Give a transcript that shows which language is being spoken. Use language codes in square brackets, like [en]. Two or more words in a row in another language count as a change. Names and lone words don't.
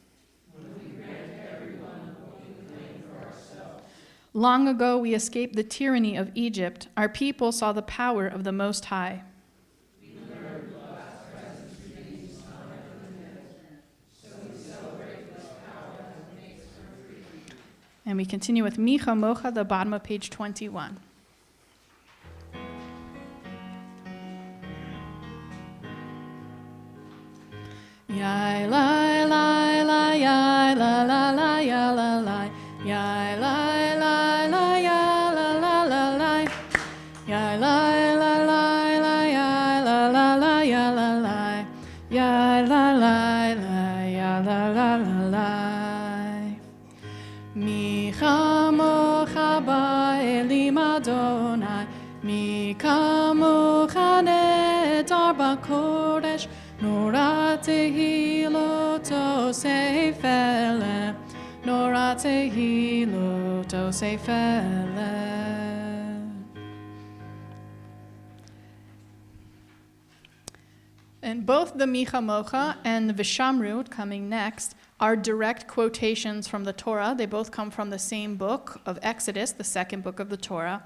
[en] Long ago we escaped the tyranny of Egypt. Our people saw the power of the Most High. And we continue with Micha Mocha, the bottom of page 21. Yai lai lai lai yai la la la ya la la yai lai lai lai ya la la la la yai lai lai lai lai ya la la la ya la la yai lai lai lai ya la la la la. [he] מי כמכה באלים יהוה מי כמכה נאדר בקדש נורא תהלת עשה פלא נורא תהלת עשה פלא. [en] And both the Micha Mocha and the Vishamru, coming next, are direct quotations from the Torah. They both come from the same book of Exodus, the second book of the Torah.